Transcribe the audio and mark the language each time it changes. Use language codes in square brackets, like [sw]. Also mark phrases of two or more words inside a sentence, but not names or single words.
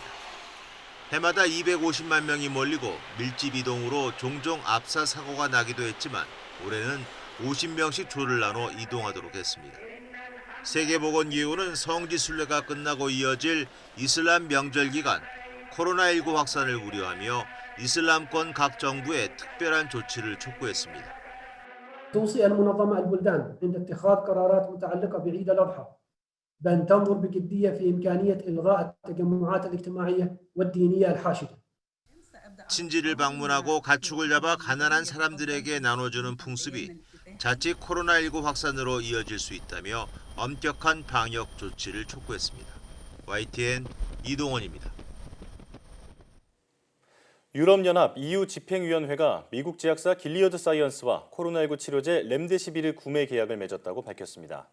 [ko] 해마다 250만 명이 몰리고 밀집 이동으로 종종 압사 사고가 나기도 했지만 올해는 50명씩 조를 나눠 이동하도록 했습니다. 세계보건기구는 성지순례가 끝나고 이어질 이슬람 명절 기간 코로나19 확산을 우려하며 이슬람권 각 정부에 특별한 조치를 촉구했습니다. [ar] توصي المنظمة البلدان عند اتخاذ قرارات متعلقة بعيد الأضحى بأن تنظر بجدية في إمكانية إلغاء التجمعات الاجتماعية والدينية الحاشدة. [ko] 친지를 방문하고 가축을 잡아 가난한 사람들에게 나눠주는 풍습이 자칫 코로나19 확산으로 이어질 수 있다며 엄격한 방역 조치를 촉구했습니다. YTN 이동원입니다. 유럽연합 EU 집행위원회가 미국 제약사 길리어드 사이언스와 코로나19 치료제 렘데시비르 구매 계약을 맺었다고 밝혔습니다.